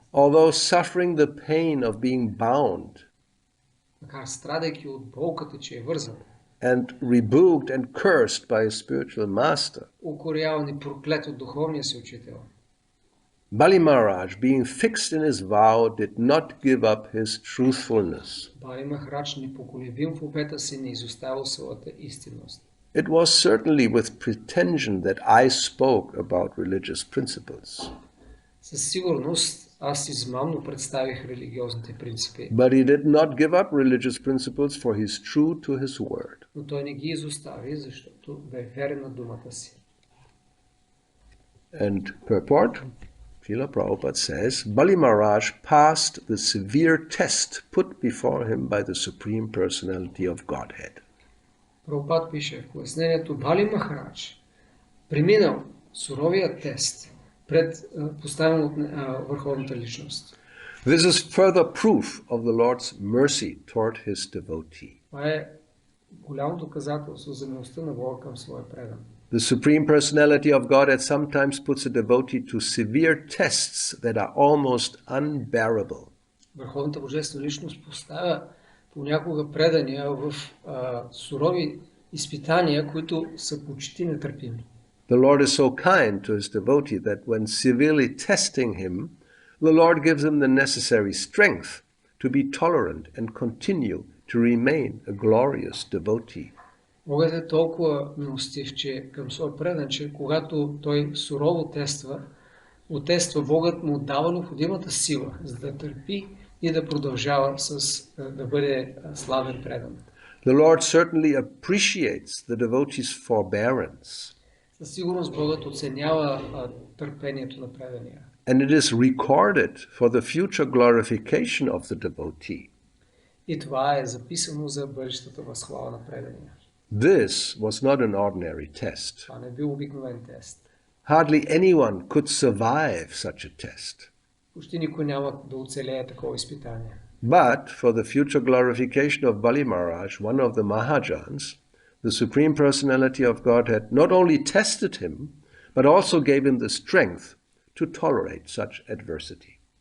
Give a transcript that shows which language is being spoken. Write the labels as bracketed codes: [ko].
[en] although suffering the pain of being bound, [bg] макар страдайки от болката, че е вързан, [en] and rebuked and cursed by his spiritual master, [bg] укоряван и проклет от духовния си учител, [en] Bali Maharaj, being fixed in his vow, did not give up his truthfulness. [bg] Бали Махарадж, непоколебим в обета си, не изоставил своята истинност. [en] It was certainly with pretension that I spoke about religious principles. [bg] Със сигурност аз измамно представих религиозните принципи. [en] But he did not give up religious principles, for he is true to his word. [bg] но той не ги изостави, защото бе верен на думата си. [en] And purport, Srila Prabhupada says, Bali Maharaj passed the severe test put before him by the Supreme Personality of Godhead. [bg] Прабхупад пише в пояснението, Бали Махарадж преминал суровия тест пред поставен от върховната личност. [en] This is further proof of the Lord's mercy toward his devotee. [bg] Това е голямо доказателство за милостта на Бога към своя предан. [en] The Supreme Personality of Godhead sometimes puts a devotee to severe tests that are almost unbearable. [bg] Върховната божествена личност поставя понякога предания в сурови изпитания, които са почти нетърпими. [en] The Lord is so kind to his devotee that when severely testing him, the Lord gives him the necessary strength to be tolerant and continue to remain a glorious devotee. [bg] Богът е толкова милостив, че към своя предан, че когато той сурово тества, Богът му дава необходимата сила, за да търпи и да продължава да бъде славен предан. [en] The Lord certainly appreciates the devotee's forbearance. [bg] Със сигурност Богът оценява търпението на предания. [en] And it is recorded for the future glorification of the devotee. [bg] И това е записано за бъдещата възхвала на предания. [en] This was not an ordinary test. [bg] Това не бил обикновен тест. [en] Hardly anyone could survive such a test. [bg] Почти никой няма да оцелее такова изпитание. [en] But for the future glorification of Bali Maharaj, one of the Mahajans, the Supreme Personality of Godhead not only tested him, but also gave him the strength to tolerate such adversity.